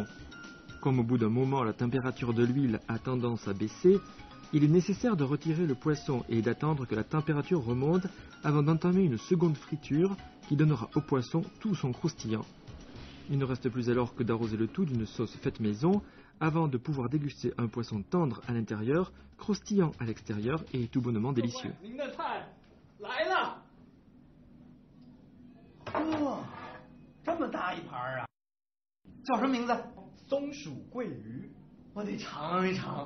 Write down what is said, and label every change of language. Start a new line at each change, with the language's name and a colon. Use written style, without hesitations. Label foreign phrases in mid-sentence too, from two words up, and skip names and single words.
French: Comme au bout d'un moment la température de l'huile a tendance à baisser, il est nécessaire de retirer le poisson et d'attendre que la température remonte avant d'entamer une seconde friture qui donnera au poisson tout son croustillant. Il ne reste plus alors que d'arroser le tout d'une sauce faite maison avant de pouvoir déguster un poisson tendre à l'intérieur, croustillant à l'extérieur et tout bonnement délicieux.
Chinese: 哇，这么大一盘啊！叫什么名字？松鼠桂鱼。我得尝一尝。